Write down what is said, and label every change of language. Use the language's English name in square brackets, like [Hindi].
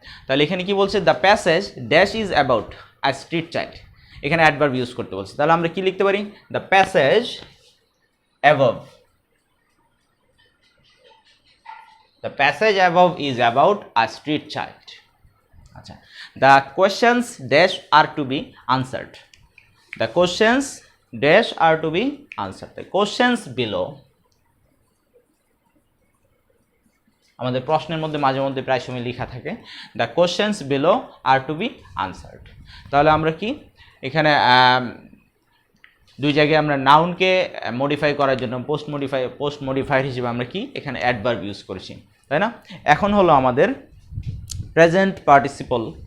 [Bangla] তাহলে এখানে কি বলছে, [English] the passage dash is about a street child, [Bangla] এখানে অ্যাডভার্ব ইউজ করতে বলছে। তাহলে আমরা কি লিখতে পারি, [English] The passage above, the passage above is about a street child. Achha, the questions dash are to be answered, the questions dash are to be answered, the questions below, [Bangla] আমাদের প্রশ্নের মধ্যে মাঝে মধ্যে প্রায় সময় লেখা থাকে [English] the questions below are to be answered। [Bangla] তাহলে আমরা কি এখানে দুই জায়গায় আমরা নাউনকে মডিফাই করার জন্য পোস্ট মডিফায়ার হিসেবে আমরা কি এখানে অ্যাডভার্ব ইউজ করেছি, তাই না? এখন হলো আমাদের প্রেজেন্ট পার্টিসিপল।